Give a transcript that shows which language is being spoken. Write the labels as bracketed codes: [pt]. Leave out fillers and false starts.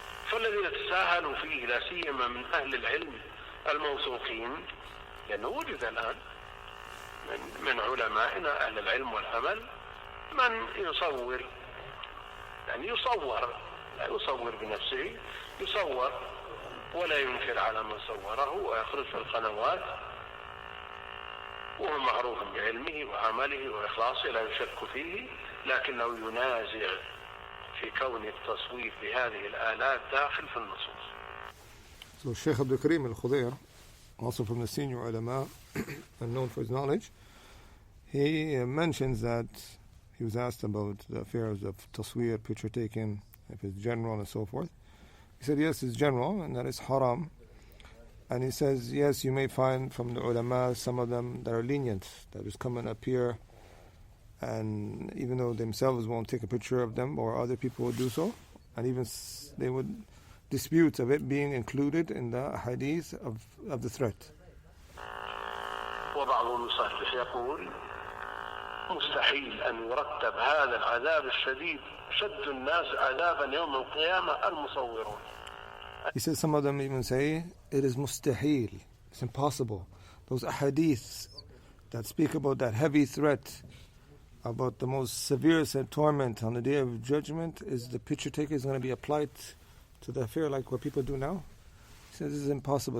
[ar] فالذين تساهلوا فيه لا سيما من أهل العلم الموثوقين، لأنه وجد الآن من علمائنا أهل العلم والعمل من يصور، يعني يصور، لا يصور بنفسه، يصور ولا ينكر على من صوره ويخرج في القنوات وهو معروف بعلمه وعمله وإخلاصه لا يشك فيه، لكنه ينازع في كون التصوير بهذه الآلات داخل في النصوص. [en] So Shaykh Abdul al-Khudair, also from the senior ulama and known for his knowledge, he mentions that he was asked about the affairs of tasweer, picture taking, if it's general and so forth. He said yes, it's general and that is haram. And he says yes, you may find from the ulama some of them that are lenient, that just come and appear, and even though themselves won't take a picture of them or other people will do so, and even they would dispute of it being included in the hadith of the threat. [ar] وبعض المصحف يقول مستحيل أن يرتب هذا العذاب الشديد شد الناس عذابا يوم القيامة المصورون. [en] He says some of them even say it is mustahil, it's impossible. Those ahadiths that speak about that heavy threat, about the most severe torment on the day of judgment, is the picture taker is going to be applied to the affair like what people do now. He says this is impossible.